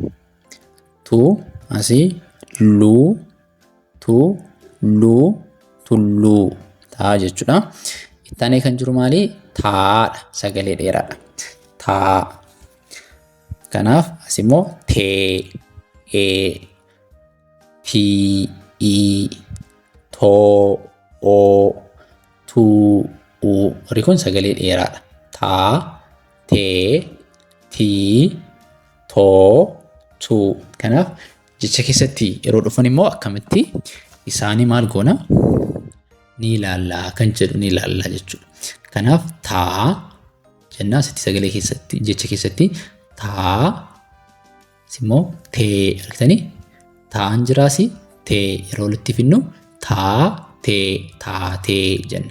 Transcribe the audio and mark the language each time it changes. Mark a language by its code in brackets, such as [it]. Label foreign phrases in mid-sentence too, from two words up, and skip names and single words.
[om] Asii tulluu ta'a jechuudha. Ittaanee kan jiru maali? Taa'adha. Sagalee dheeraadha. Taa. Kanaaf as immoo tee e ti i to o tu u. Warri kun sagalee dheeraadha. Ta te ti to tu. Kanaaf jecha keessatti yeroo dhufan immoo akkamitti isaanii maal goona ni ilaallaa kan jedhu ni ilaallaa jechuudha. Kanaaf taa jennaa sitti sagalee keessatti jecha keessatti taa simmoo tee argitanii taan jiraasi tee yeroo walitti finnu taa tee jenna.